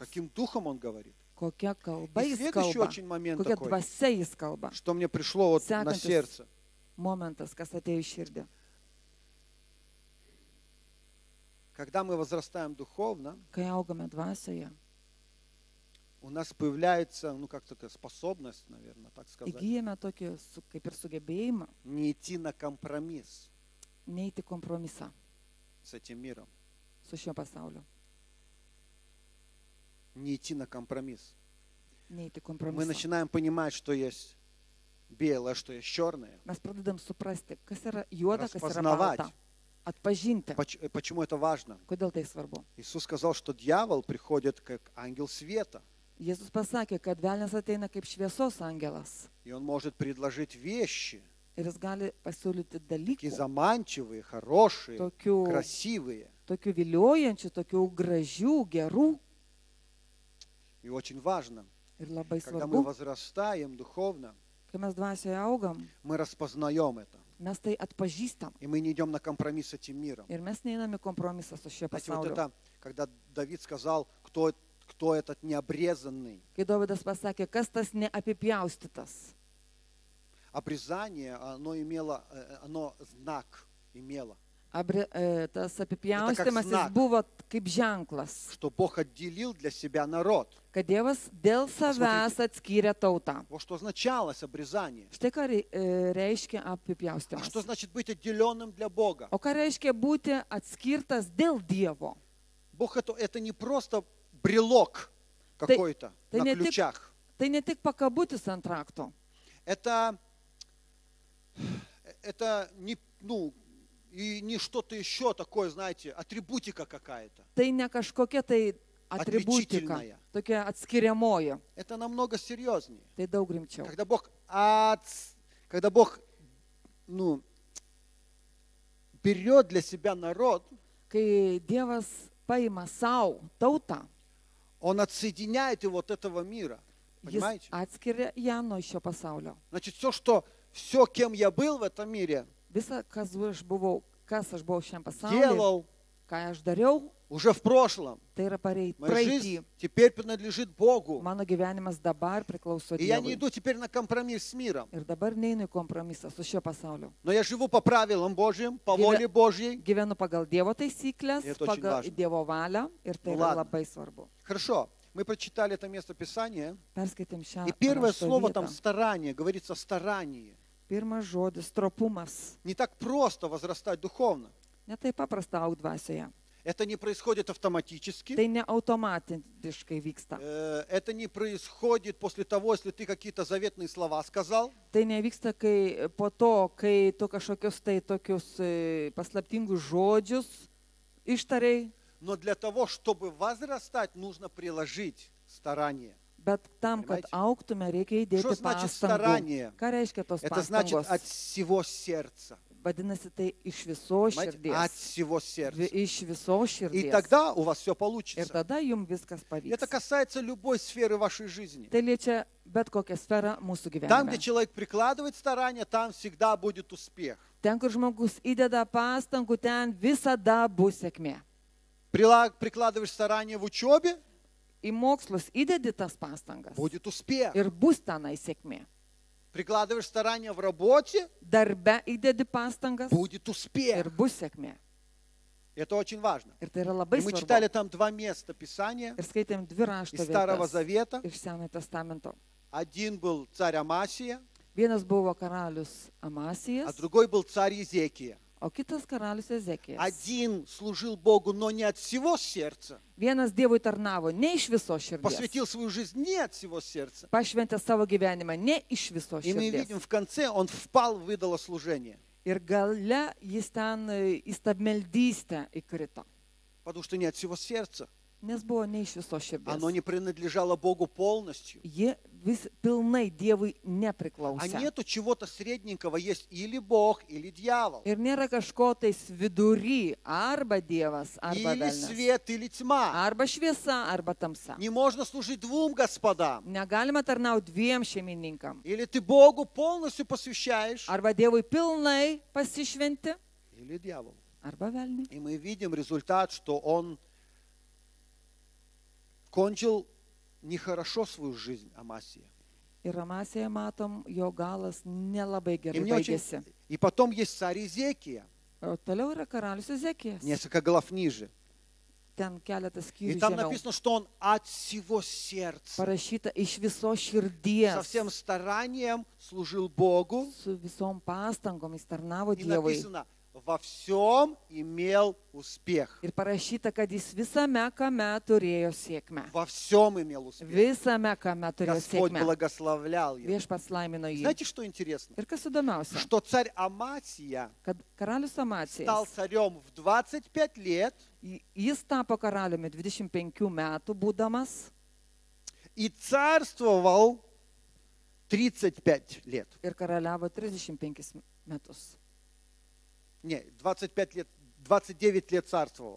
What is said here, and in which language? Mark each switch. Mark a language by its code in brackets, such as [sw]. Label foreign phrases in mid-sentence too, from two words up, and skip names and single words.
[ru] Каким духом Он говорит. [lt] Kokia kalba [ru] И [lt] jis [ru] следующий [lt] kalba, [ru] очень момент [lt] kokia [ru] такой, [lt] dvasia jis kalba. [ru] что мне пришло вот на [lt] Sekantis [ru] сердце. [lt] momentas, kas atėjo į širdį. [ru] Когда мы возрастаем духовно, [lt] Kai augame dvasioje, [ru] у нас появляется, ну как такая способность, наверное, так сказать, [lt] įgyjame tokį kaip ir sugebėjimą [ru] не идти на компромисс [lt] neiti kompromisą [ru] с этим миром. [lt] su šiuo pasauliu. [ru] Не идти на компромисс. [lt] Neiti [ru] Мы [lt] kompromisą. [ru] начинаем понимать, что есть белое, что есть черное. [lt] Mes pradedam suprasti, kas yra juoda, kas yra [ru] Raspoznavать. [lt] balta. Atpažinti. [ru] Почему это важно? [lt] Kodėl tai svarbu? [ru] Иисус сказал, что дьявол приходит как ангел света, [lt] Jėzus pasakė, kad velnias ateina kaip šviesos angelas. [ru] и он может предложить вещи, [lt] Ir jis gali pasiūlyti [ru] такие [lt] dalykų, [ru] заманчивые, хорошие, [lt] tokių, [ru] красивые. [lt] tokių viliojančių, tokių gražių, gerų. [ru] И очень важно, [lt] Ir labai [ru] когда мы [lt] svarbu, [ru] возрастаем духовно, [lt] kai mes dvasioje augam, [ru] мы распознаем это. [lt] mes tai atpažįstam. [ru] И мы не идем на компромисс с этим миром. [lt] Ir mes neiname kompromisą su šio [ru] Знаете, вот [lt] pasauliu. [ru] это, когда Давид сказал, кто этот необрезанный, [lt] Kai Dovydas pasakė, kas tas neapipjaustytas. [ru] обрезание, оно знак имело, [lt] Tas apipjaustymas jis [ru] znak. [lt] buvo kaip ženklas, [ru] что Бог отделил для себя народ. [lt] kad Dievas dėl savęs atskyrė tautą. [ru] Вот что означалось обрезание. [lt] Štai ką reiškia [ru] А [lt] apipjaustymas. [ru] что значит быть отделенным для Бога? [lt] O ką reiškia būti atskirtas dėl Dievo? [ru] Бог это не просто брелок какой-то ты на не ты- ключах. [lt] Tai ne tik pakabutis ant rakto. [ru] Это не что-то еще такое, знаете, атрибутика какая-то. [lt] Tai ne kažkokia tai atributika, [ru] Atličitelnaja. [lt] tokia atskiriamoji. [ru] Это намного серьезнее. [lt] Tai daug rimčiau. [ru] Когда Бог, берет для себя народ, [lt] Kai Dievas paima savo tautą, [ru] Он отсоединяет его от этого мира. [lt] jis [ru] Понимаете? [lt] atskiria ją nuo šio pasaulio. [ru] Значит, все, кем я был в этом мире, [lt] Visa, kas aš buvau šiam pasauliu, [ru] делал, [lt] ką aš dariau, [ru] уже в прошлом. [lt] tai yra [ru] Моя [lt] praeitį. [ru] жизнь теперь принадлежит Богу. [lt] Mano gyvenimas dabar priklauso [ru] И я не [lt] Dievui. [ru] иду теперь на компромисс с миром. [lt] Ir dabar neinu į kompromisą su šio pasauliu. [ru] Но я живу по правилам Божьим, по воле Божьей. [lt] Gyvenu pagal Dievo taisyklės, Ir to очень pagal [ru] важно. [lt] Dievo valią ir tai [ru] Nu, [lt] yra [ru] ладно. [lt] labai svarbu. [ru] Хорошо. Мы прочитали это место Писания. [lt] Perskaitėm šią [ru] И первое [lt] rašto [ru] слово [lt] vietą. [ru] там старание, говорится старание. [lt] Pirmas žodis - stropumas. [ru] Не так просто возрастать духовно. [lt] Ne taip paprasta augti dvasioje. [ru] Это не происходит автоматически. [lt] Tai ne automatiškai vyksta. [ru] Это не происходит после того, если ты какие-то заветные слова сказал. [lt] Tai nevyksta po to, kai tu kažkokius tai tokius paslaptingus žodžius ištarai, [ru] Но для того, чтобы возрастать, нужно приложить старание. [lt] bet tam, kad [ru] Понимаете? [lt] augtume, reikia įdėti [ru] Что значит [lt] pastangų. [ru] старание? [lt] Ką reiškia tos [ru] Это значит [lt] pastangos? [ru] от всего сердца. [lt] Vadinasi, tai iš viso [ru] Понимаете? От [lt] širdies. [ru] всего сердца. [lt] Iš viso [ru] И [lt] širdies. [ru] тогда у вас все [lt] Ir [ru] получится. [lt] tada jums viskas [ru] И это [lt] pavyks. [ru] касается любой сферы вашей жизни. [lt] Tai liečia bet kokią sferą mūsų [ru] Там, где [lt] gyvenime. [ru] человек прикладывает старание, там всегда будет успех. [lt] Ten, kur žmogus įdeda pastangų, ten visada bus sėkmė. [ru] Прикладываешь старание в учебе, [lt] Į mokslus įdedi tas pastangas [ru] будет успех. [lt] ir bus tenai sėkmė. [ru] Прикладываешь старание в работе, [lt] Darbe įdedi pastangas [ru] будет успех. [lt] ir bus sėkmė. [ru] Это очень важно. [lt] Ir tai yra labai [ru] И мы читали [lt] svarbu. [ru] там два места Писания [lt] Ir skaitėm dvi rašto [ru] из Старого [lt] vietas [ru] Завета. [lt] iš Senojo testamento. [ru] Один был царь Амасия, [lt] Vienas buvo karalius [ru] а [lt] Amasijas, [ru] другой был царь Езекия. [lt] o kitas karalius Ezekijas. [ru] Один служил Богу, но не от всего сердца. [lt] Vienas Dievui tarnavo ne iš viso širdies. [ru] Посвятил свою жизнь не от всего сердца. [lt] Pašventė savo gyvenimą ne iš viso [ru] И мы [lt] širdies. [ru] видим в конце, он впал в идолослужение. [lt] Ir gale jis ten į stabmeldystę įkrito. [ru] Потому что не от всего сердца. [lt] Nes buvo ne iš viso širdies. [ru] Оно не принадлежало Богу полностью. [lt] Ji vis pilnai Dievui [ru] А [lt] nepriklausė. [ru] нету чего-то средненького, есть или Бог, или дьявол. [lt] Ir nėra kažko tais vidury, arba Dievas, arba [ru] Или [lt] velnias. [ru] свет, или тьма. [lt] Arba šviesa, arba tamsa. [ru] Не можно служить двум господам. [lt] Negalima tarnauti dviem šeimininkam. [ru] Или ты Богу полностью посвящаешь, [lt] Arba Dievui pilnai pasišventi, [ru] или дьяволу. [lt] arba velniui. [ru] И мы видим результат, что он кончил нехорошо свою жизнь, Амасия. [lt] Ir Amasėje matom, jo galas nelabai [ru] И, [lt] gerai [ru] мне очень... [lt] baigėsi. [ru] И потом есть царь Иезекия, [lt] O toliau yra karalius Ezekijas. [ru] несколько глав ниже. [lt] Ten keletas [ru] И [lt] skyrių [ru] там [lt] žemiau. [ru] написано, что он от всего сердца, [lt] Parašyta iš viso [ru] со [lt] širdies. [ru] всем старанием служил Богу. [lt] Su visom pastangom jis tarnavo [ru] И [lt] Dievui. [ru] написано, во всем имел успех. [lt] Ir parašyta, kad jis visame kame turėjo sėkmę. [ru] Во всем имел успех. [lt] Visame kame turėjo [ru] Господь [lt] sėkmę. [ru] благословлял его. [lt] Viešpats laimino jį. [ru] Знаете, что интересно? [lt] Ir kas įdomiausia, [ru] Что царь Амасия [lt] kad karalius [ru] стал [lt] Amacijas, [ru] царем в 25 лет [lt] jis tapo karaliumi 25 metų būdamas [ru] и царствовал 35 лет. [lt] ir karaliavo 35 metus. [ru] Не, 25 лет, 29 лет царствовал.